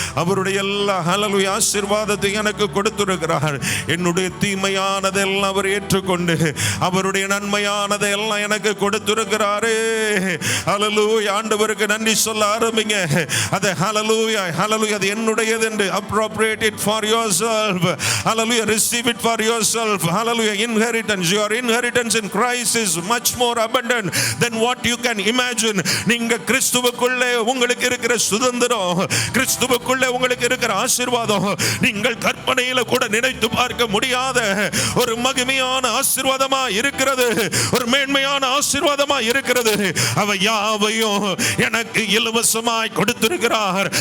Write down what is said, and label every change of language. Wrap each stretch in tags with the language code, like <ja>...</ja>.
<ta>அவருடைய எல்லா ஹல்லேலூயா ஆசீர்வாதத்தை எனக்கு கொடுத்திருக்கிறார். என்னுடைய தீமையானதெல்லாம் அவர் ஏற்றுக்கொண்டு அவருடைய நன்மையானதை எல்லாம் எனக்கு கொடுத்திருக்கிறாரே. ஹல்லேலூயா. ஆண்டவருக்கு நன்றி சொல்ல ஆரம்பிங்க. அது ஹல்லேலூயா ஹல்லேலூயா அது என்னுடையது என்று appropriate</ta> <en>Get it for yourself. Hallelujah. Receive it for yourself. Hallelujah. Inheritance. Your inheritance in Christ is much more abundant than what you can imagine.</en> <ta>நீங்க கிறிஸ்துவுக்குள்ளே உங்களுக்கு இருக்கிற சுதந்திரம், கிறிஸ்துவுக்குள்ளே உங்களுக்கு இருக்கிற ஆசீர்வாதம் நீங்கள் கற்பனையில கூட நினைத்து பார்க்க முடியாத ஒரு மகிமையான ஆசீர்வாதமா இருக்கிறது, ஒரு மேன்மையான ஆசீர்வாதமா இருக்கிறது. அவ யாவையும் எனக்கு இலவசமாய் கொடுத்திருக்கிறார்.</ta>